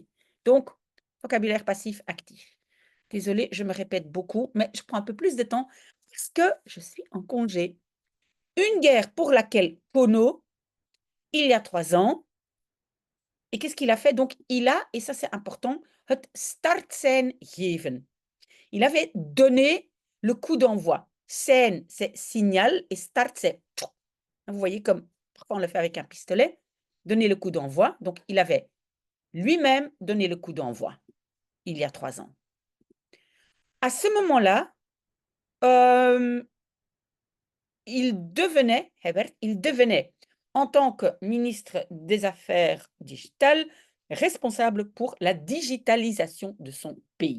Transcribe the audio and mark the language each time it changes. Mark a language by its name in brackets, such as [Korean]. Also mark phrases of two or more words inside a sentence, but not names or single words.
[French] Donc, vocabulaire passif actif. Désolée, je me répète beaucoup, mais je prends un peu plus de temps parce que je suis en congé. Une guerre pour laquelle Kono, il y a 3 ans, et qu'est-ce qu'il a fait? Donc il a, et ça c'est important, [Dutch] het startsein geven. [French] Il avait donné le coup d'envoi. Sein, c'est signal et start, c'est vous voyez comme parfois on le fait avec un pistolet, donner le coup d'envoi. Donc il avait lui-même donné le coup d'envoi il y a 3 ans. À ce moment-là, hem, il devenait, en tant que ministre des Affaires digitales, responsable pour la digitalisation de son pays.